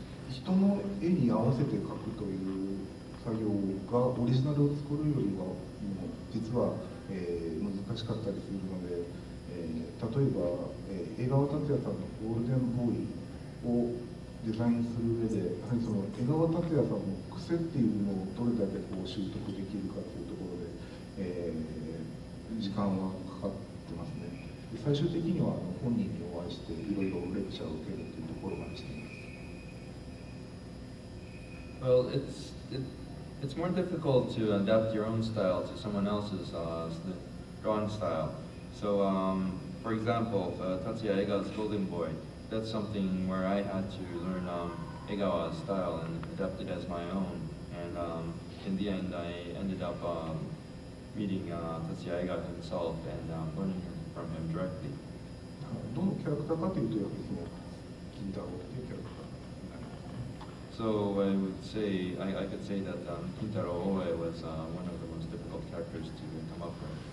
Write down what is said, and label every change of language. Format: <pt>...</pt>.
<ja>人の絵に合わせて描くという作業がオリジナルを作るよりは実は、難しかったりするので、例えば、江川達也さんのゴールデンボーイをデザインする上で、やはりその江川達也さんの癖っていうのをどれだけ習得できるかというところで、時間はかかってますね。最終的には本人にお会いしていろいろレクチャーを受けるというところまでしています。</ja> <en>Well, it's more difficult to adapt your own style to someone else's drawing style. So, for example, Tatsuya Egawa's Golden Boy, that's something where I had to learn Egawa's style and adapt it as my own. And in the end, I ended up meeting Tatsuya Egawa himself and learning from him directly.</en> <ja>どのキャラクターかというと、やはりその金太郎というキャラクター。</ja> <en>So I would say, I could say that Kintaro Oe was one of the most difficult characters. characters to come up with.</en>